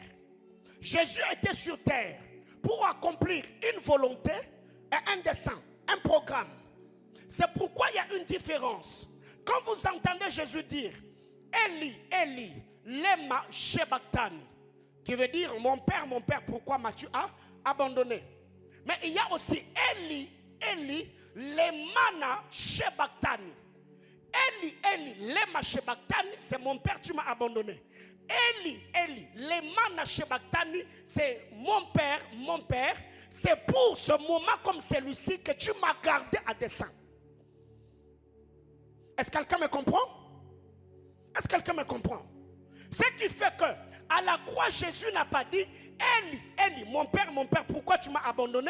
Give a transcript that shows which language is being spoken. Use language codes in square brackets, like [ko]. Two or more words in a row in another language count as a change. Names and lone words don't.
[fr] Jésus était sur terre pour accomplir une volonté et un dessein, un programme. C'est pourquoi il y a une différence. Quand vous entendez Jésus dire [arc] אלי אלי למה שבקתני, [fr] qui veut dire mon père, pourquoi m'as-tu abandonné? Mais il y a aussi [arc] אלי אלי למנא שבקתני. אלי אלי למה שבקתני, [fr] c'est mon père, tu m'as abandonné. [arc] אלי אלי למנא שבקתני, [fr] c'est mon père, c'est pour ce moment comme celui-ci que tu m'as gardé à dessein. Est-ce que quelqu'un me comprend? Est-ce que quelqu'un me comprend? Ce qui fait que à la croix, Jésus n'a pas dit [arc] אלי אלי, [fr] mon père, pourquoi tu m'as abandonné?